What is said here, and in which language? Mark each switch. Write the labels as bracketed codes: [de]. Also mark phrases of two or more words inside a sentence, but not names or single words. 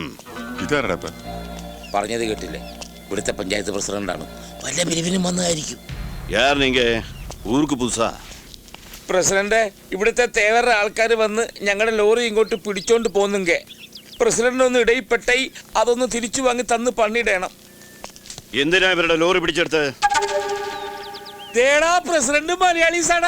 [ml] പറഞ്ഞത് കേട്ടില്ലേ? ഇവിടുത്തെ പഞ്ചായത്ത് പ്രസിഡന്റാണ്. വല്ല പിരിവിനും വന്നതായിരിക്കും. [ta] யார் நீங்க? ஊருக்கு புதுசா? [ml] പ്രസിഡന്റ്, ഇവിടുത്തെ തേവരുടെ ആൾക്കാർ വന്ന് ഞങ്ങളുടെ ലോറി ഇങ്ങോട്ട് പിടിച്ചോണ്ട് പോന്നുങ്ക. പ്രസിഡന്റ് ഒന്ന് ഇടയിൽപ്പെട്ടായി അതൊന്ന് തിരിച്ചു വാങ്ങി തന്ന് പണിയിടണം. എന്തിനാ ഇവരുടെ ലോറി പിടിച്ചെടുത്ത്? തേടാ പ്രസിഡന്റ് മലയാളീസാണ്.